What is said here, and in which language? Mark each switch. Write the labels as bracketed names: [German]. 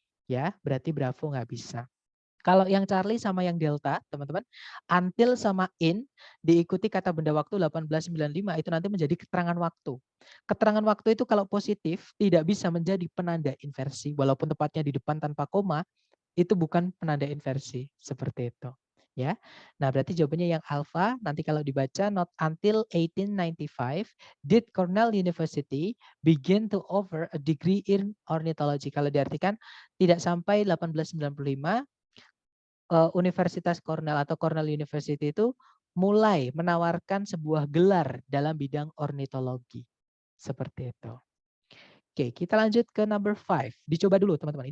[Indonesian] Ya, berarti Bravo nggak bisa. Kalau yang Charlie sama yang Delta, teman-teman, until sama in diikuti kata benda waktu 1895 itu nanti menjadi keterangan waktu. Keterangan waktu itu kalau positif tidak bisa menjadi penanda inversi, walaupun tepatnya di depan tanpa koma, itu bukan penanda inversi, seperti itu. Ya, nah berarti jawabannya yang alpha. Nanti kalau dibaca, [English] not until 1895 did Cornell University begin to offer a degree in ornithology. [Indonesian] Kalau diartikan tidak sampai 1895 Universitas Cornell atau Cornell University itu mulai menawarkan sebuah gelar dalam bidang ornitologi. Seperti itu. Oke, kita lanjut ke number 5. Dicoba dulu teman-teman.